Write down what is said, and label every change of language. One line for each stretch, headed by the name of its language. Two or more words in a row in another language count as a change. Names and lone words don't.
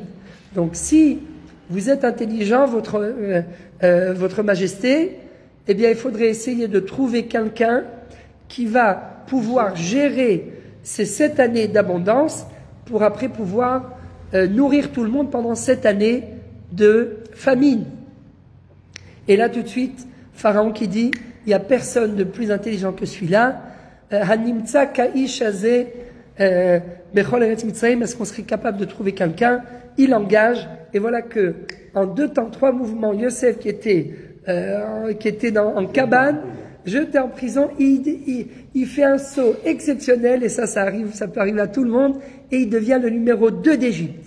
French: Donc, si vous êtes intelligent, votre majesté, eh bien, il faudrait essayer de trouver quelqu'un qui va pouvoir gérer ces 7 années d'abondance pour après pouvoir nourrir tout le monde pendant 7 années de famine. Et là, tout de suite, Pharaon qui dit, il n'y a personne de plus intelligent que celui-là.
Hebrew: הנמצא כאיש הזה בכל ארץ מצרים,
French: est-ce qu'on serait capable de trouver quelqu'un? Il engage, et voilà que en 2 temps, 3 mouvements, Yosef qui était en cabane, jeté en prison, il fait un saut exceptionnel, et ça peut arriver à tout le monde, et il devient le numéro 2 d'Égypte.